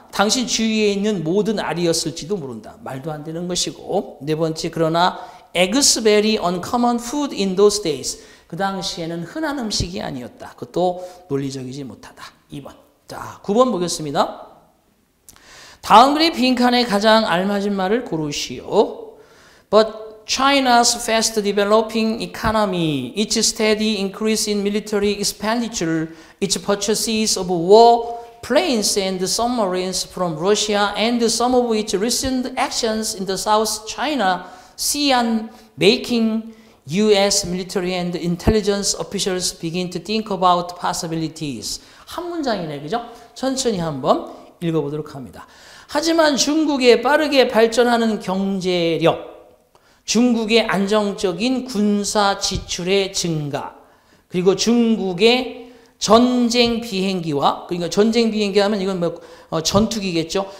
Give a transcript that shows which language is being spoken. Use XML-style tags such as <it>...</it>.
<ko>당신 주위에 있는 모든 알이었을지도 모른다. 말도 안 되는 것이고 네 번째 그러나</ko> <en>eggs very uncommon food in those days.</en> <ko>그 당시에는 흔한 음식이 아니었다. 그것도 논리적이지 못하다. 2번. 자, 9번 보겠습니다. 다음 글의 빈칸에 가장 알맞은 말을 고르시오.</ko> <en>But China's fast developing economy, its steady increase in military expenditure, its purchases of war planes and submarines from Russia, and some of its recent actions in the South China Sea are making U.S. military and intelligence officials begin to think about possibilities.</en> <ko>한 문장이네, 그죠? 천천히 한번 읽어보도록 합니다. 하지만 중국의 빠르게 발전하는 경제력, 중국의 안정적인 군사 지출의 증가, 그리고 중국의 전쟁 비행기와, 그러니까 전쟁 비행기 하면 이건 뭐 전투기겠죠.</ko>